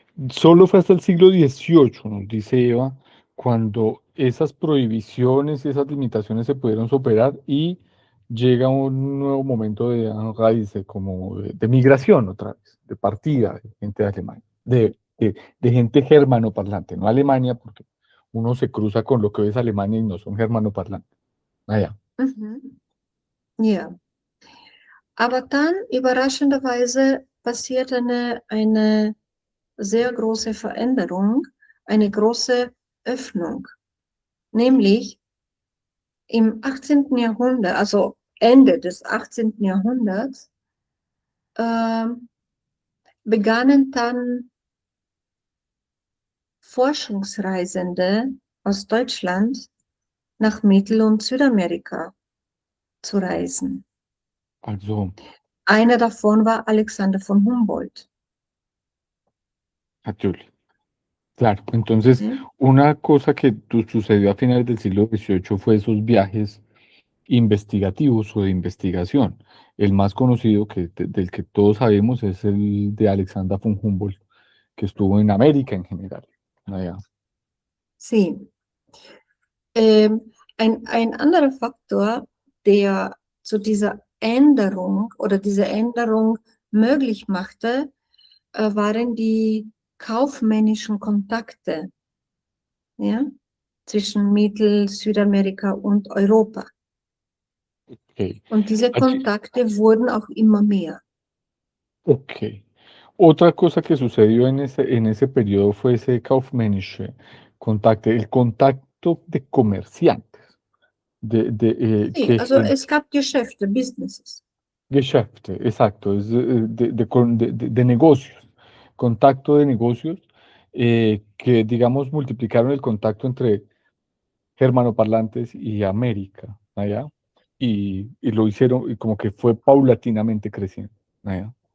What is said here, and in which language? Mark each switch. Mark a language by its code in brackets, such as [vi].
[es] Solo fue hasta el siglo XVIII, nos dice Eva, cuando esas prohibiciones y esas limitaciones se pudieron superar y llega un nuevo momento de raíz, como de migración otra vez, de partida de gente de Alemania, de gente germanoparlante, no Alemania, porque uno se cruza con lo que es Alemania y no son germanoparlantes. [de] Naja, Mhm. Ja, aber dann überraschenderweise passiert eine sehr große Veränderung, eine große Öffnung, nämlich im 18. Jahrhundert, also Ende des 18. Jahrhunderts, ähm, begannen dann Forschungsreisende aus Deutschland nach Mittel- und Südamerika zu reisen. also Einer davon war Alexander von Humboldt. natürlich. [es] Claro, entonces ¿Sí? una cosa que sucedió a finales del siglo XVIII fue esos viajes investigativos o de investigación. El más conocido del que todos sabemos es el de Alexander von Humboldt, que estuvo en América en general. [de] Naja, [es] Sí. [de] Ein anderer Faktor, der zu dieser Änderung oder diese Änderung möglich machte, waren die kaufmännischen Kontakte, ja, zwischen Mittel-, Südamerika und Europa. ok. Und diese [es] Allí- [de] Kontakte wurden auch immer mehr. [es] ok. Otra cosa que sucedió en ese periodo fue ese Kaufmännische el contacto de comerciantes, [de] Sí, also es gab Geschäfte, Businesses. [es] Geschäfte, exacto, es de negocios, contacto de negocios que, digamos, multiplicaron el contacto entre germanoparlantes y América, allá, y lo hicieron, y como que fue paulatinamente creciendo, allá.